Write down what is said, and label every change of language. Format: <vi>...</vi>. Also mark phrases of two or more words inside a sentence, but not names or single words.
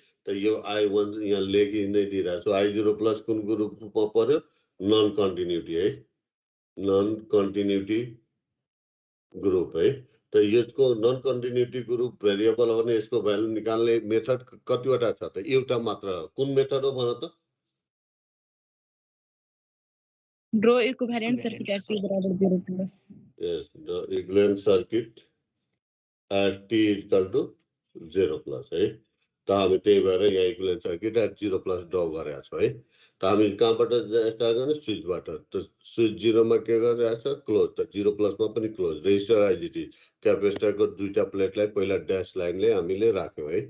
<ne>त यो i1 यहाँ लेखि नै दिइरहेको छु। i0+ कुन ग्रुपमा पर्यो,</ne> <en>non continuity</en> <ne>है,</ne> <en>non continuity group</en> <ne>है। त यसको</ne> <en>non continuity group variable</en> <ne>हो भने यसको भ्यालु निकाल्ने मेथड कतिवटा छ त, एउटा मात्र। कुन मेथड हो भन त?</ne> <en>draw equivalent circuit at t बराबर 0+। yes, the equivalent circuit at t equal to 0+ है।</en> <ne>त हामी त्यही भएर यहाँ</ne> <en>equivalent circuit at 0+</en> <ne>ड्र गरेका छौँ है। त हामी कहाँबाट स्टार्ट गर्ने, स्विचबाट। त स्विच 0 मा के गरिरहेछ, क्लोज। त 0+ मा पनि क्लोज। रेजिस्टर आइजिटी क्यापेसिटरको दुईटा प्लेटलाई पहिला</ne> <en>dash lineले</en> <ne>हामीले राख्यौँ है।</ne>